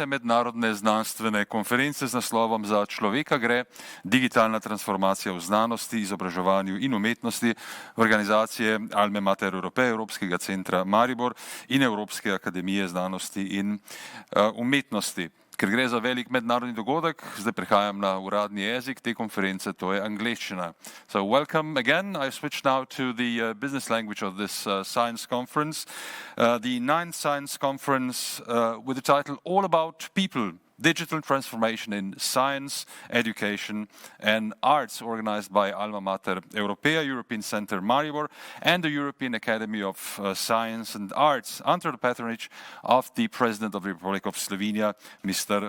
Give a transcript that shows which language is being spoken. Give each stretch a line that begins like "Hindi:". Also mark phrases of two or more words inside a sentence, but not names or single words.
Slovenian: mednarodne znanstvene konference z naslovom Za človeka gre, digitalna transformacija v znanosti, izobraževanju in umetnosti organizacije Alme Mater Europaea, Evropskega centra Maribor in Evropske akademije znanosti in umetnosti. Ker gre za velik mednarodni dogodek, zdaj prehajam na uradni jezik te konference, to je angleščina.
English: So welcome again. I switch now to the business language of this science conference. The 9th science conference with the title All About People, Digital Transformation in Science, Education and Arts, organized by Alma Mater Europaea, European Centre Maribor, and the European Academy of Science and Arts, under the patronage of the President of the Republic of Slovenia, Mr.